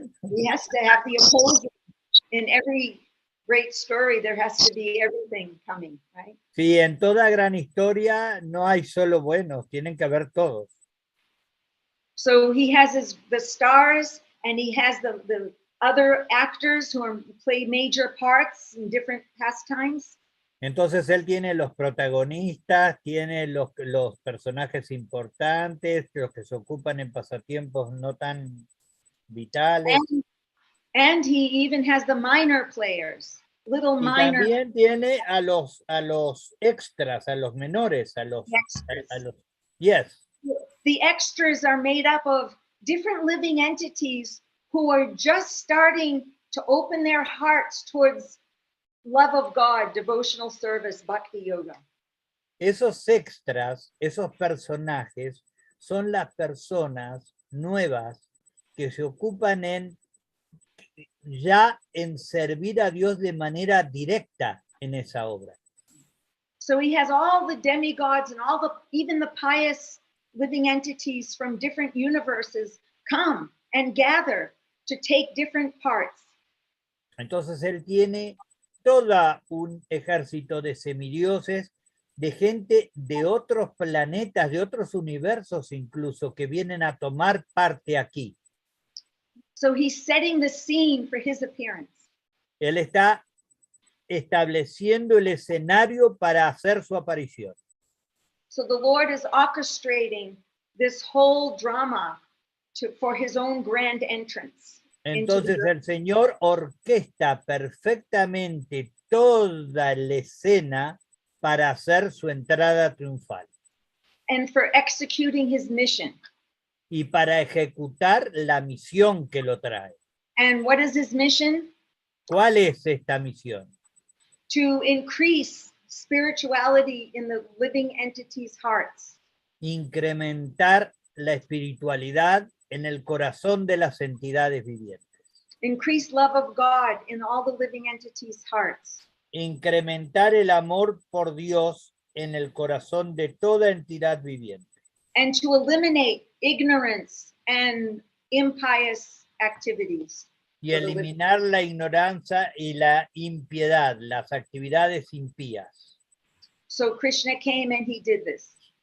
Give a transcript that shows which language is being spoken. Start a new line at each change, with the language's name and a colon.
English: He has to have the opposing. In every great story, there has to be everything coming, right?
Spanish: Sí, en toda gran historia no hay solo buenos, tienen que haber todos.
English: So he has the stars, and he has the other actors who play major parts in different pastimes.
Spanish: Entonces él tiene los protagonistas, tiene los personajes importantes, los que se ocupan en pasatiempos no tan vitales.
English: And he even has the minor players, little
Spanish: Y
English: minor.
Spanish: también tiene a los extras, a los menores, a los yes.
English: The extras are made up of different living entities who are just starting to open their hearts towards love of God, devotional service, bhakti yoga.
Spanish: Esos extras, esos personajes, son las personas nuevas que se ocupan ya en servir a Dios de manera directa en esa obra.
English: So he has all the demigods and even the pious living entities from different universes come and gather to take different parts.
Spanish: Entonces él tiene todo un ejército de semidioses, de gente de otros planetas, de otros universos incluso, que vienen a tomar parte aquí.
English: So he's setting the scene for his appearance.
Spanish: Él está estableciendo el escenario para hacer su aparición.
English: So the Lord is orchestrating this whole drama for his own grand entrance.
Spanish: Entonces el Señor orquesta perfectamente toda la escena para hacer su entrada triunfal.
English: And for executing his mission.
Spanish: Y para ejecutar la misión que lo trae.
English: And what is his mission?
Spanish: ¿Cuál es esta misión?
English: To increase spirituality in the living entities' hearts.
Spanish: Incrementar la espiritualidad en el corazón de las entidades vivientes.
English: Increase love of God in all the living entities' hearts.
Spanish: Incrementar el amor por Dios en el corazón de toda entidad viviente.
English: And to eliminate ignorance and impious activities.
Spanish: y eliminar la ignorancia y la impiedad, las actividades impías.
English: So Krishna came and he did this.